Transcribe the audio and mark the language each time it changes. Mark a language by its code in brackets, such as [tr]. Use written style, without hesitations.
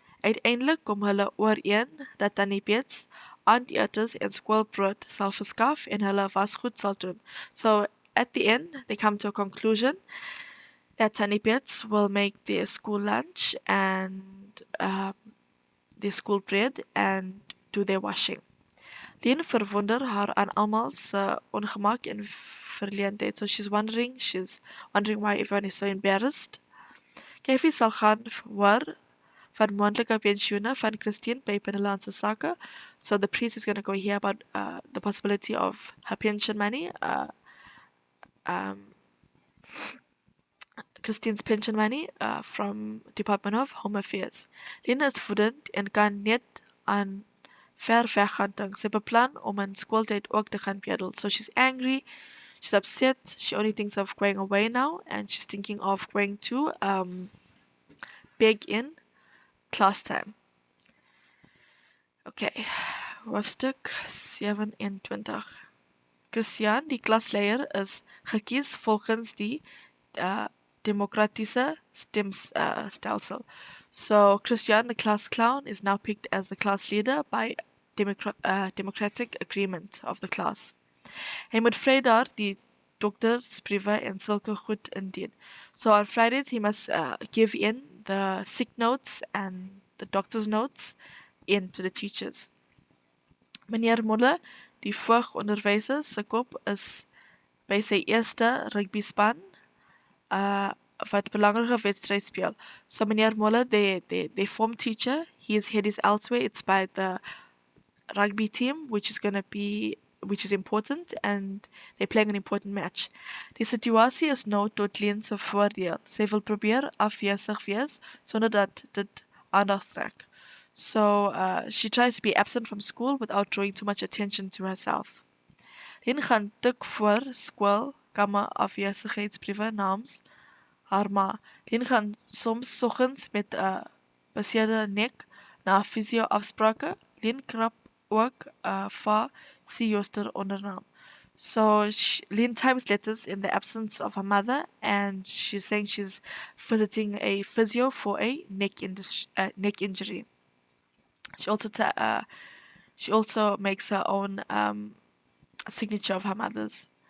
[af] Uiteindelik kom hulle ooreen dat Tannie Beets aandetes en skoolbrood sal verskaf en hulle wasgoed sal doen. [en] So at the end, they come to a conclusion that Tannie Beets will make their school lunch and their school bread and do their washing. [af] Lien verwonder haar aan almal se ongemak en verleentheid. [en] So she's wondering why everyone is so embarrassed. [af] Kyfie sal gaan hoor van moontlike pensioene van Christine by Binnelandse Sake. [en] So the priest is going to go hear about the possibility of her pension money, Christine's pension money from Department of Home Affairs. [af] Lien is woedend en kan net aan ver weg gaan dink. Sy beplan om in skooltyd ook te gaan bedel. [en] So she's angry, she's upset, she only thinks of going away now and she's thinking of going to beg in class time. [af] Okay, hoofstuk 27. Christian, die klasleier, is gekies volgens die democratische stemstelsel. [en] So Christian, the class clown, is now picked as the class leader by democratic agreement of the class. [af] Hy moet Vrydag die doktersbriewe en sulke goed indien. [en] So on Fridays he must give in the sick notes and the doctor's notes in to the teachers. [af] Meneer Molle, die vooronderwyser, se kop is by sy eerste rugbyspan wat belangrike wedstryd speel. [en] So meneer Molle, the form teacher, his head is elsewhere. It's by the rugby team, which is important, and they're playing an important match. [af] Die situasie is nou tot Lien se voordeel. Sy wil probeer afwesig wees sonder dat dit aandag trek. [en] So she tries to be absent from school without drawing too much attention to herself. [af] Lien gaan tik voor skool kamer afwesigheidsbriewe namens haar ma. Lien gaan soms soggens met 'n beseerde nek na fisio afsprake. Lien krap ook vir Jooster ondernaam. [en] So Lien types letters in the absence of her mother, and she's saying she's visiting a physio for a neck injury. She also makes her own signature of her mother's.